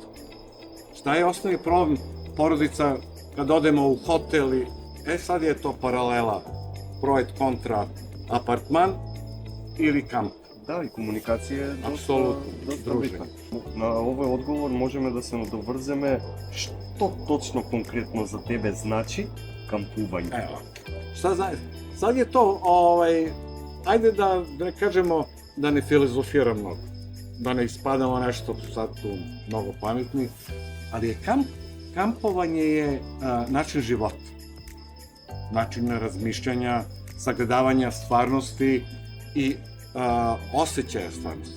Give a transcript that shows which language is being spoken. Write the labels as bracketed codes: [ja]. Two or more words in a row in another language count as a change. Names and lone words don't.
[sr] Šta je osnovni problem porodica kad odemo u hotel i sad je to paralela, projekt kontra apartman ili kamp. Da, i komunikacija je dosta druženje. bitna. Na ovaj odgovor možemo [mk] да се надоврземе што точно конкретно за тебе значи кампување. [sr] Evo, šta znači? Sad je to, ajde da ne kažemo, da ne filozofiram mnogo, da ne ispadamo nešto sad tu mnogo pametni, ali je kampovanje je način života, način razmišljanja, sagledavanja stvarnosti i osjećaja stvarnosti.